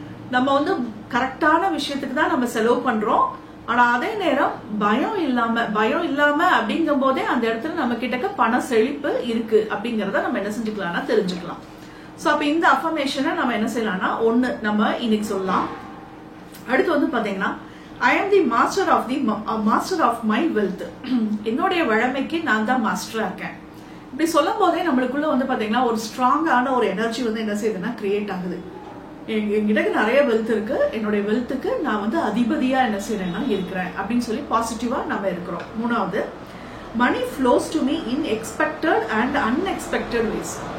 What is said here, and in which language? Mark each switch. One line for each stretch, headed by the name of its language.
Tamil: நம்ம வந்து கரெக்டான விஷயத்துக்கு தான் நம்ம செலவு பண்றோம். ஆனா அதே நேரம் பயம் இல்லாம அப்படிங்கும் போதே அந்த இடத்துல நம்ம கிட்ட பண செழிப்பு இருக்கு அப்படிங்கறத நம்ம என்ன செஞ்சுக்கலாம்னா தெரிஞ்சுக்கலாம். சோ அப்ப இந்த அஃபர்மேஷனை நம்ம என்ன செய்யலாம்னா ஒண்ணு நம்ம இன்னைக்கு சொல்லலாம். அடுத்து வந்து பாத்தீங்கன்னா
English: I am the master of my wealth.
Tamil: என்னுடைய வளமைக்கு நான் தான் மாஸ்டரா இருக்கேன். இப்படி சொல்லும் போதே நம்மளுக்குள்ள வந்து பாத்தீங்கன்னா ஒரு ஸ்ட்ராங்கான ஒரு எனர்ஜி வந்து என்ன செய்யுதுன்னா கிரியேட் ஆகுது. என்கிட்ட நிறைய வெல்த் இருக்கு, என்னுடைய வெல்த்துக்கு நான் வந்து அதிபதியா என்ன செய்யறேன்னா இருக்கிறேன் அப்படின்னு சொல்லி பாசிட்டிவா நம்ம இருக்கிறோம். மூணாவது,
English: Money flows to me in expected and unexpected ways.